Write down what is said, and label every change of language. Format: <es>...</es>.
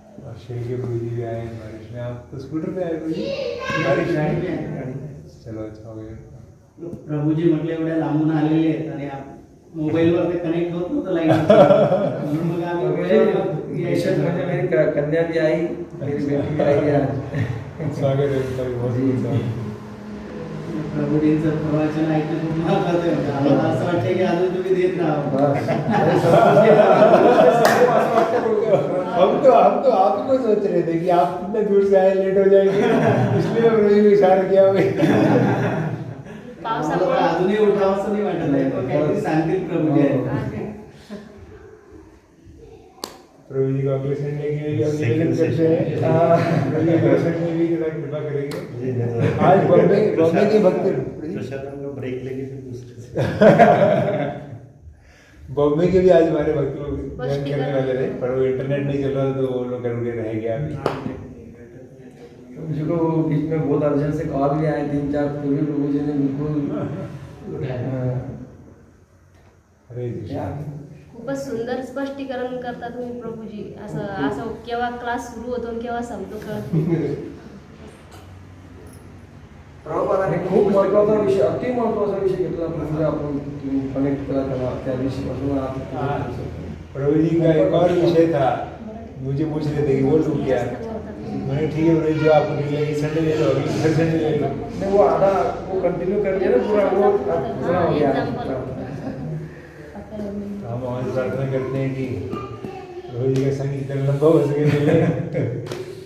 <hi>और श्री के प्रभु जी भी आए हैं बारिश में, आप तो स्कूटर पे आए प्रभु जी? बारिश में चलो अच्छा हो गया।</hi> <mr>प्रभूजी म्हटले एवढ्या लांबून आलेले आहेत आणि मोबाईलवर ते कनेक्ट होत नव्हतं लाईन म्हणून मग आम्ही विशेष म्हणजे</mr> <hi>मेरी कन्या भी आई, मेरी बेटी भी आई आज। स्वागत है उनका भी, बहुत बहुत स्वागत।</hi> <mr>प्रभूजींचं प्रवचन ऐकणं खूप महत्वाचं आहे. आम्हाला असं वाटतं की अजून तुम्ही देत राहा.</mr> <hi>हम तो आपको सोच रहे थे कि आप कितने दूर से आए, लेट हो जाएंगे, इसलिए प्रभु को इशारा किया</hi> <mr>आम्हाला पावसामुळे पण अजूनही उठावंसं नाही वाटत आहे. पण काहीतरी सांगतील प्रभूजी आहे.</mr> <hi>प्रभु जी को अगले संडे के लिए हम निवेदन करते हैं। प्रभु जी अगले संडे भी जरा कृपा करेंगे। आज बॉम्बे के भक्त प्रशासन का ब्रेक लेके फिर दूसरे बॉम्बे के भी आज हमारे भक्त लोग बस ज्वाइन टिकट- करने वाले थे, पर वो इंटरनेट नहीं चल रहा था, तो वो लोग रुके रह गया अभी। मुझको बीच में बहुत अर्जेंट से कॉल भी आए 3-4, फिर भी प्रभु जी ने बिल्कुल हरे कृष्णा।</hi> <mr>खूपच सुंदर स्पष्टीकरण करता तुम्ही प्रभूजी. असं असं केव्हा क्लास सुरू होतो आणि केव्हा संपतो कळत नाही. आणि खूप महत्वाचा विषय, अति महत्वाचा विषय घेतला म्हणजे आपण कनेक्ट केला त्याला त्या दिवशीपासून आज</mr> <hi>प्रभु जी का एक और विषय था, मुझे पूछ रहे थे कि वो लोग क्या, मैंने ठीक है प्रभु जी, जो आपको ठीक लगे संडे ले लो, अगले हर संडे ले लो। नहीं वो आधा वो कंटिन्यू कर दिया ना पूरा, वो पूरा हो गया। हम आज प्रार्थना करते हैं कि प्रभु जी का संग जितना लंबा हो सके मिले।</hi>